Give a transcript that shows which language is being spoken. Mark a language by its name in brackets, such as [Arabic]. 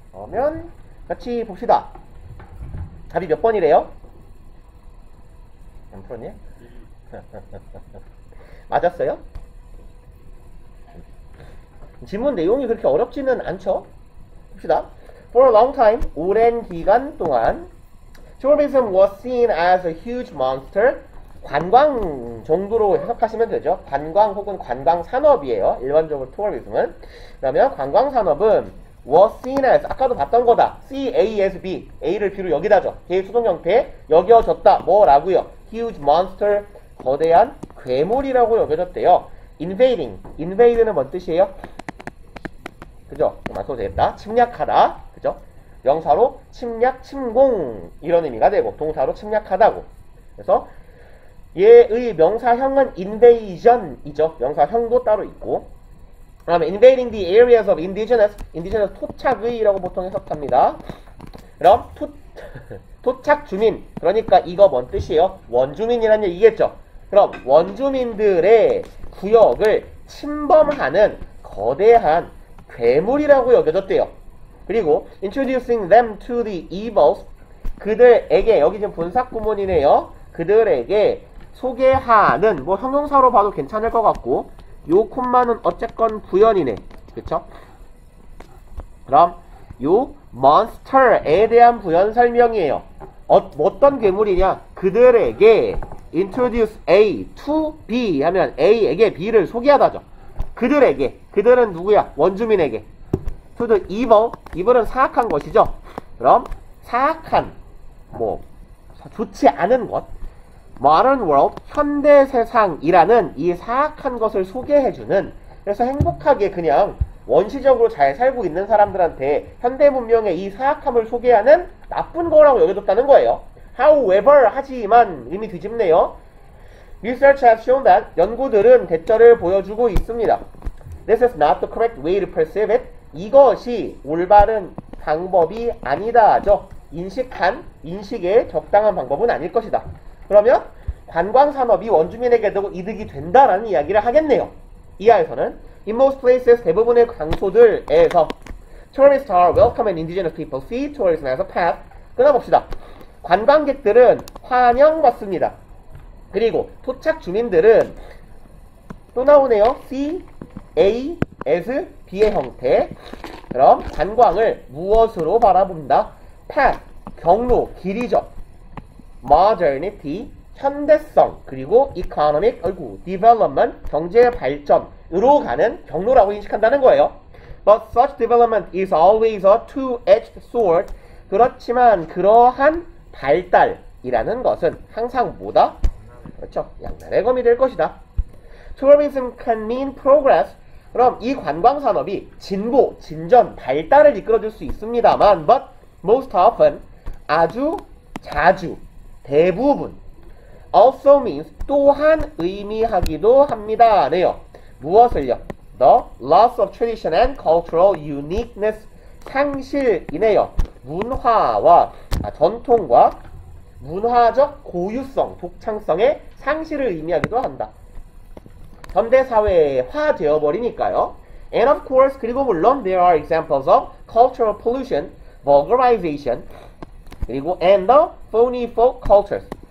[Korean] 그러면 같이 봅시다. 답이 몇 번이래요? 안 풀었니? 맞았어요? 질문 내용이 그렇게 어렵지는 않죠? 봅시다. [English] For a long time, [Korean] 오랜 기간 동안 [English] tourism was seen as a huge monster. [Korean] 관광 정도로 해석하시면 되죠. 관광 혹은 관광 산업이에요. 일반적으로 tourism은. 그러면 관광 산업은 [English] was seen as, [Korean] 아까도 봤던 거다. C-A-S-B, A를 B로 여기다죠. 개의 수동 형태, 여겨졌다. 뭐라고요? [English] huge monster, [Korean] 거대한 괴물이라고 여겨졌대요. invade는 뭔 뜻이에요? 그죠? 안 써도 되겠다. 침략하다. 그죠? 명사로 침략, 침공 이런 의미가 되고 동사로 침략하다고. 그래서 얘의 명사형은 invasion이죠. 명사형도 따로 있고. 그다음에 [English] invading the areas of indigenous [Korean] 토착의라고 보통 해석합니다. 그럼 토착 주민, 그러니까 이거 뭔 뜻이에요? 원주민이라는 얘기겠죠. 그럼 원주민들의 구역을 침범하는 거대한 괴물이라고 여겨졌대요. 그리고 [English] introducing them to the evils, [Korean] 그들에게, 여기 지금 분사구문이네요. 그들에게 소개하는, 뭐 형용사로 봐도 괜찮을 것 같고, 요 콤마는 어쨌건 부연이네. 그쵸? 그럼 요 monster에 대한 부연 설명이에요. 어떤 괴물이냐? 그들에게 [English] introduce A to B [Korean] 하면 A에게 B를 소개하다죠. 그들은 누구야? 원주민에게. to the evil은 사악한 것이죠. 그럼 사악한, 뭐 좋지 않은 것, [English] modern world, [Korean] 현대 세상이라는 이 사악한 것을 소개해주는, 그래서 행복하게 그냥 원시적으로 잘 살고 있는 사람들한테 현대 문명의 이 사악함을 소개하는 나쁜 거라고 여겨졌다는 거예요. However, 하지만, 의미 뒤집네요. [English] Research has shown that, [Korean] 연구들은 대처를 보여주고 있습니다. [English] This is not the correct way to perceive it. [Korean] 이것이 올바른 방법이 아니다죠. 인식의 적당한 방법은 아닐 것이다. 그러면 관광산업이 원주민에게도 이득이 된다라는 이야기를 하겠네요. 이하에서는 [English] In most places, [Korean] 대부분의 장소들에서 [English] Tourists are welcome and indigenous people see tourism as a path. [Korean] 끊어봅시다. 관광객들은 환영받습니다. 그리고 토착 주민들은 또 나오네요. C, A, S, B의 형태. 그럼 관광을 무엇으로 바라본다? path, 경로, 길이죠. modernity, 현대성, 그리고 economic, development, 경제 발전으로 가는 경로라고 인식한다는 거예요. [English] But such development is always a two-edged sword. [Korean] 그렇지만 그러한 발달이라는 것은 항상 뭐다? 그렇죠. 양날의 검이 될 것이다. [English] Tourism can mean progress. [Korean] 그럼 이 관광산업이 진보, 진전, 발달을 이끌어줄 수 있습니다만 [English] but most often, [Korean] 아주 자주, 대부분 [English] also means [Korean] 또한 의미하기도 합니다. 네요. 무엇을요? [English] The loss of tradition and cultural uniqueness [Korean] 상실이네요. 문화와 전통과 문화적 고유성, 독창성의 상실을 의미하기도 한다. 현대사회화 되어버리니까요. [English] And of course, [Korean] 그리고 물론 [English] there are examples of cultural pollution, vulgarization, 그리고 and the phony folk cultures.